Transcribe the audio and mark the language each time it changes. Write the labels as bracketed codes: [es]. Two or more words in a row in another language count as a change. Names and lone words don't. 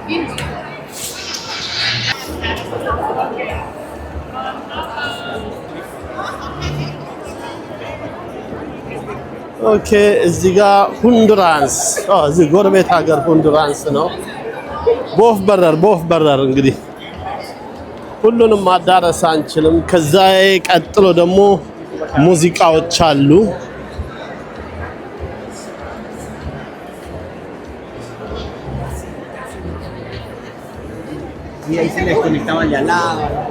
[am] ኦኬ። እዚህ ጋር ሁንዱራንስ እዚህ ጎረቤት ሀገር ሁንዱራንስ ነው። በወፍ በረር እንግዲህ ሁሉንም ማዳረስ አንችልም። ከዛ ቀጥሎ ደግሞ ሙዚቃዎች አሉ። [es] Y ahí se les conectaban de al lado.